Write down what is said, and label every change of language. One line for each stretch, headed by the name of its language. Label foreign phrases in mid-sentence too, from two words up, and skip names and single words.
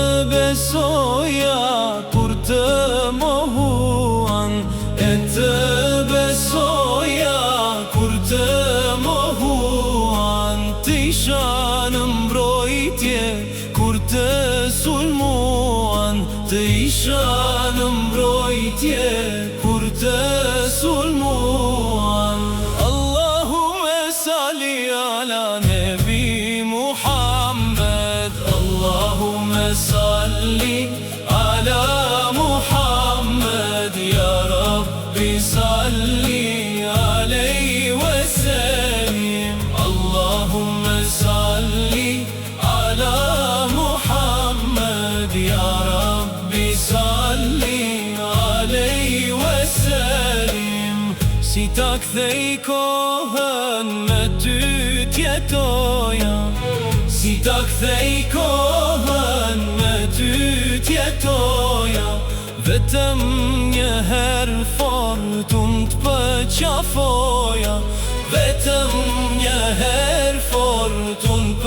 Albanian: besoja kur të mohuan, e të besoja kur të mohuan, të isha në mbrojtje kur të sulmuan, të isha në mbrojtje kur të sulmuan.
Arabic: اللهم صل على النبي محمد، اللهم صل على محمد يا رب صل عليه وسلم. اللهم صل على محمد يا رب صل عليه وسلم.
Albanian: Si ta kthej kohën me ty t'jetoja, si ta kthej kohën me ty t'jetoja, vetëm një herë fortun t'përqafoja, vetëm një herë fortun